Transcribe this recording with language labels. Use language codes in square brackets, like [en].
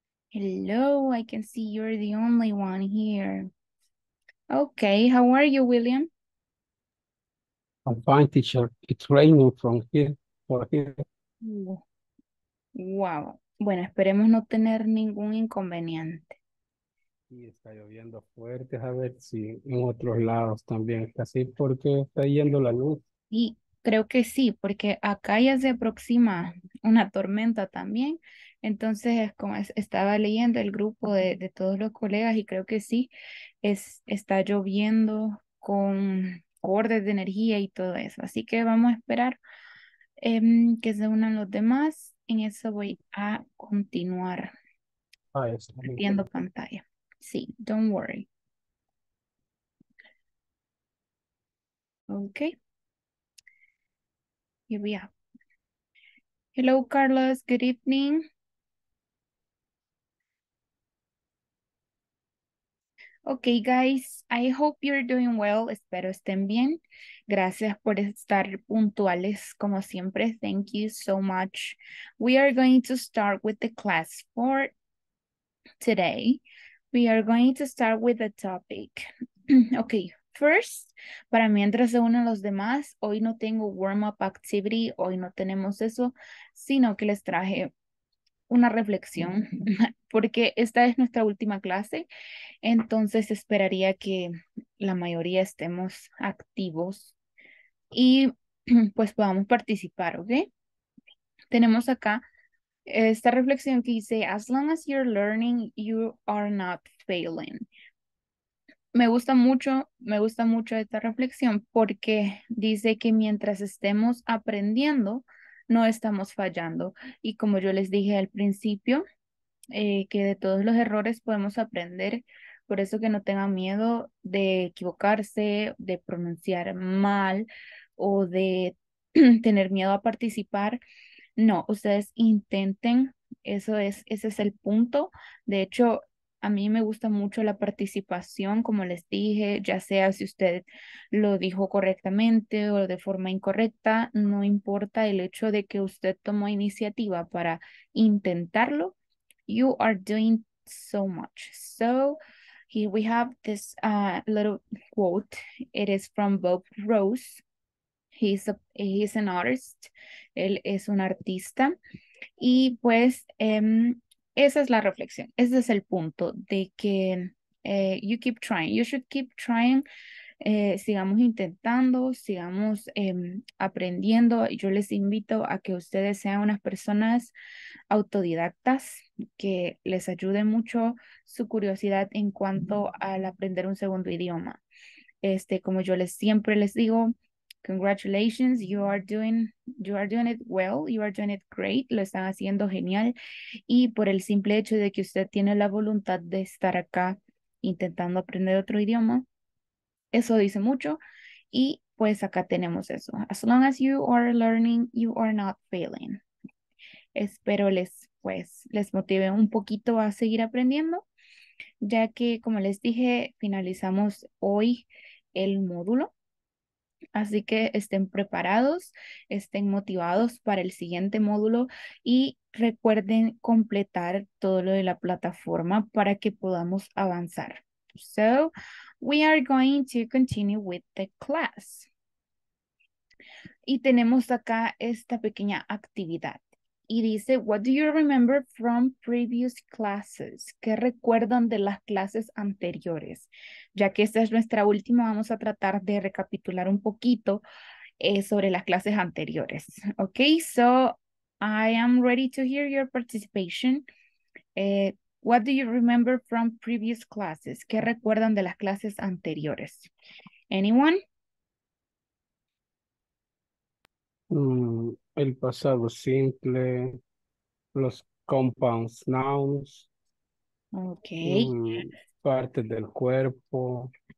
[en] Hello, I can see you're the only one here. Okay, how are you, William? I'm fine, teacher. It's raining from here for here. Uh, Wow. [es] Bueno, esperemos no tener ningún inconveniente. Y está lloviendo fuerte. A ver si en otros lados también está así porque está yendo la luz. Y creo que sí, porque acá ya se aproxima una tormenta también. Entonces, estaba leyendo el grupo de todos los colegas y creo que sí, está lloviendo con cortes de energía y todo eso. Así que vamos a esperar que se unan los demás. En eso voy a continuar Ah, eso. compartiendo pantalla. Sí, [en] don't worry. Okay, here we are. Hello, Carlos. Good evening. Okay, guys, I hope you're doing well. [es] Espero estén bien. Gracias por estar puntuales como siempre. [en] Thank you so much. We are going to start with the class for today. We are going to start with the topic. [es] Okay, first, para mientras se unen los demás, hoy no tengo warm-up activity, hoy no tenemos eso, sino que les traje una reflexión, porque esta es nuestra última clase, entonces esperaría que la mayoría estemos activos y pues podamos participar, ¿ok? Tenemos acá esta reflexión que dice, [en] as long as you're learning, you are not failing. [es] Me gusta mucho esta reflexión porque dice que mientras estemos aprendiendo, no estamos fallando. Y como yo les dije al principio, que de todos los errores podemos aprender. Por eso que no tengan miedo de equivocarse, de pronunciar mal o de tener miedo a participar. No, ustedes intenten, ese es el punto. De hecho, a mí me gusta mucho la participación, como les dije, ya sea si usted lo dijo correctamente o de forma incorrecta, no importa el hecho de que usted tomó iniciativa para intentarlo. [en] You are doing so much. So here we have this little quote. It is from Bob Rose. He's an artist. [es] Él es un artista. Y pues esa es la reflexión. Ese es el punto de que [en] you keep trying. You should keep trying. [es] Sigamos intentando, sigamos aprendiendo. Yo les invito a que ustedes sean unas personas autodidactas, que les ayude mucho su curiosidad en cuanto al aprender un segundo idioma. Como yo siempre les digo, [en] congratulations, you are doing it well, you are doing it great, [es] lo están haciendo genial y por el simple hecho de que usted tiene la voluntad de estar acá intentando aprender otro idioma, eso dice mucho y pues acá tenemos eso. [en] As long as you are learning, you are not failing. [es] Espero les motive un poquito a seguir aprendiendo, ya que como les dije, finalizamos hoy el módulo. Así que estén preparados, estén motivados para el siguiente módulo y recuerden completar todo lo de la plataforma para que podamos avanzar. [en] So, we are going to continue with the class. [es] Y tenemos acá esta pequeña actividad. Y dice, [en] what do you remember from previous classes? [es] ¿Qué recuerdan de las clases anteriores? Ya que esta es nuestra última, vamos a tratar de recapitular un poquito sobre las clases anteriores. [en] Okay, so I am ready to hear your participation. What do you remember from previous classes? ¿Qué recuerdan de las clases anteriores? Anyone? [es] El pasado simple, los compounds nouns, [en] Okay, [es] mm, partes del cuerpo,